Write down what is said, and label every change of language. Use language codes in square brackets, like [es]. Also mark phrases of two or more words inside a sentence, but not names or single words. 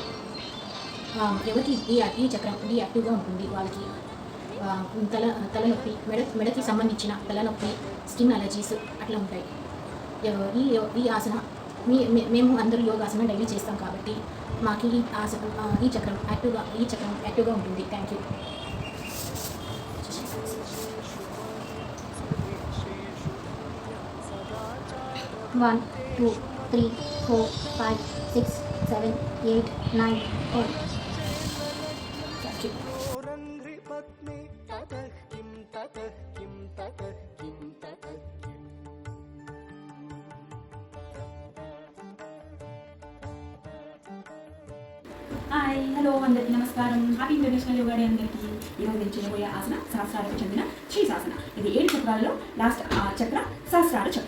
[te] ఎవరికి ఈ చక్రం యాక్టివ్గా ఉంటుంది వాళ్ళకి తలనొప్పి, మెడకి సంబంధించిన తలనొప్పి, [en] skin allergies [te] అట్లా ఉంటాయి. ఈ ఆసన మేము అందరూ యోగాసన డైలీ చేస్తాం కాబట్టి మాకు ఈ చక్రం యాక్టివ్గా ఉంటుంది. [en] thank you. 1 2 3 4 5 6 7 8 9 10. Thank you. [sa] పద్మే తతః కిం తతః కిం తతః కిం తతః కిం. [te] హాయ్, హలో, అందరికీ నమస్కారం. [en] happy international yoga day అందరికీ. [te] ఈరోజు నేను చేయబోయే ఆసన సహస్రాలకు చెందిన శీర్షాసన. ఇది 7 చక్రాలలో లాస్ట్ చక్ర సహస్రార చక్ర.